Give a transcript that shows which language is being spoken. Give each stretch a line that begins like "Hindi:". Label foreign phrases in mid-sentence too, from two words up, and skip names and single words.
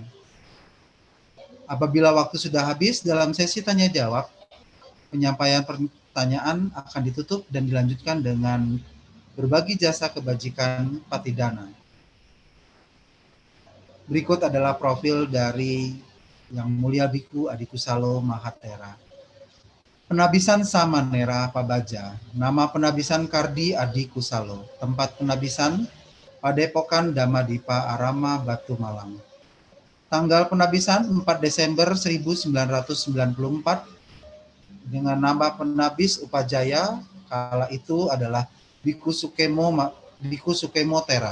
Indonesian: Apabila waktu sudah habis dalam sesi tanya jawab, penyampaian pertanyaan akan ditutup dan dilanjutkan dengan berbagi jasa kebajikan Patidana. Berikut adalah profil dari Yang Mulia Biku Adi Kusalo Mahatera. Penabisan
Pali: Samanera Pabaja,
Indonesian: nama penabisan Kardi Adi Kusalo, tempat penabisan Padepokan Dhamadipa Arama Batu Malang. Tanggal penabisan 4 Desember 1994 dengan nama penabis Upajaya, kala itu adalah Biku Sukemo Tera.